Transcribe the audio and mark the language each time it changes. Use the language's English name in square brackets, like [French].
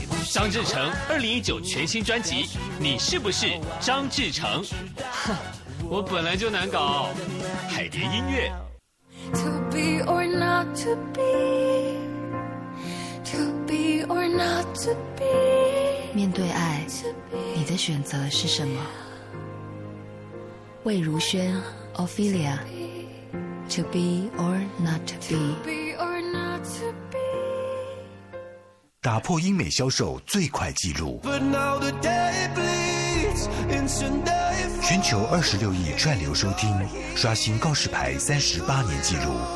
[Chinese] 张志成2019全新专辑，你是不是张志成？哼，我本来就难搞。海蝶音乐。 [English] To be or not to be, to be or not to be。 [Chinese] 面对爱，你的选择是什么？ [English] 魏如萱 Ophelia， To be or not to be。 [Chinese] 打破英美销售最快纪录，全球26亿串流收听，刷新告示牌38年纪录。